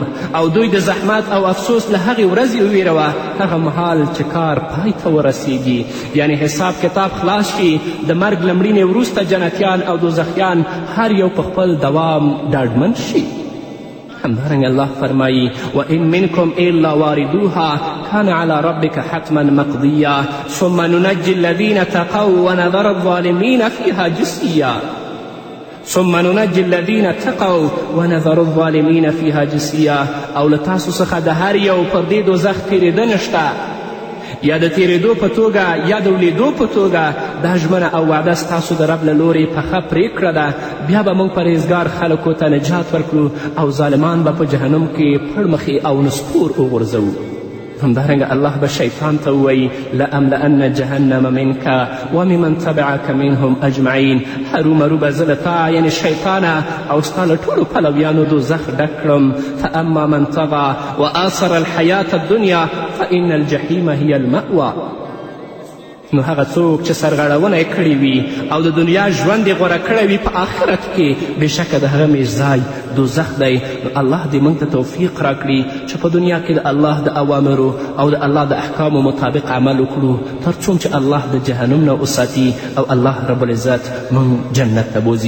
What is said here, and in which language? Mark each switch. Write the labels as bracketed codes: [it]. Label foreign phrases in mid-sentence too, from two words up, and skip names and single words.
[ps] او دوی د زحمت او افسوس له هغې ورځې وویروه هغه مهال چې کار پای ته ورسیږي، یعنی حساب کتاب خلاص شي. د مرګ له مړینې وروسته جنتیان او دوزخیان هر یو په خپل دوام ډاډمن شي. همدارنګه الله فرمایي [ar] وان منکم الا واردوها کان علی ربک حتما مقضیا ثم ننجی الذین تقوا ونذر الظالمین فیها جثیا. ثم ننجي الذين اتقوا ونذر الظالمين فيها جثيا. [ps] او له تاسو څخه د هر یو پر دې دوزخ تېرېده نشته، یا د تېرېدو په توګه یا د ولیدو په توګه دا ژمنه او وعده ستاسو د رب له لورې پخه پرېکړه ده. بیا به موږ پرهیزګار خلکو ته نجات ورکړو او ظالمان به په جهنم کې پړمخې او نسکور وغورځوو. همدارنګه الله به شیطان ته ووایي [ar] لأملأن جهنم منک وممن تبعک منهم اجمعین. [ps] هرومرو به زه له تا یعنې شیطانه او ستا له ټولو پلویانو دوزخ ډک کړم. [ar] فاما من طغى وآثر الحیاة الدنیا فإن الجحیم هی المأوى. [ps] نو هغه څوک چې سرغړونه یې کړې وي او د دنیا ژوند یې غوره کړی وي په آخرت کې بېشکه د هغه میرځای دوزخ دی. نو الله دې موږ ته توفیق راکړي چې په دنیا کې د الله د اوامرو او د الله د احکامو مطابق عمل وکړو تر څو چې الله د جهنم نه وساتي او الله رب العزت موږ جنت ته بوځي.